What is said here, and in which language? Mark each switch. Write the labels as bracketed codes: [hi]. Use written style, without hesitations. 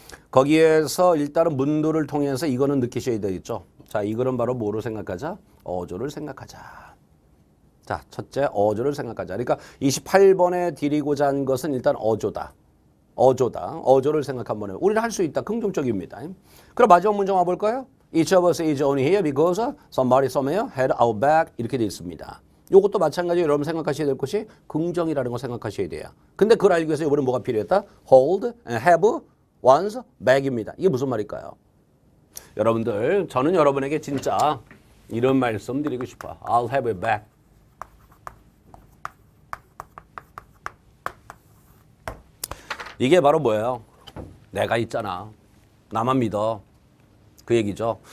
[ko] 거기에서 일단은 문도를 통해서 이거는 느끼셔야 되겠죠. 자, 이거는 바로 뭐로 생각하자? 어조를 생각하자. 자, 첫째 어조를 생각하자. 그러니까 28번에 드리고자 한 것은 일단 어조다. 어조다. 어조를 생각 한번 해요. 우리는 할 수 있다. 긍정적입니다. 그럼 마지막 문장 와볼까요? [en] Each of us is only here because somebody somewhere had our back [ko] 이렇게 되어 있습니다. 이것도 마찬가지로 여러분 생각하셔야 될 것이 긍정이라는 거 생각하셔야 돼요. 근데 그걸 알기 위해서 이번에 뭐가 필요했다? [en] Hold and have one's back입니다. [ko] 이게 무슨 말일까요? 여러분들 저는 여러분에게 진짜 이런 말씀 드리고 싶어요. [en] I'll have your back. [ko] 이게 바로 뭐예요? 내가 있잖아. 나만 믿어. 그 얘기죠.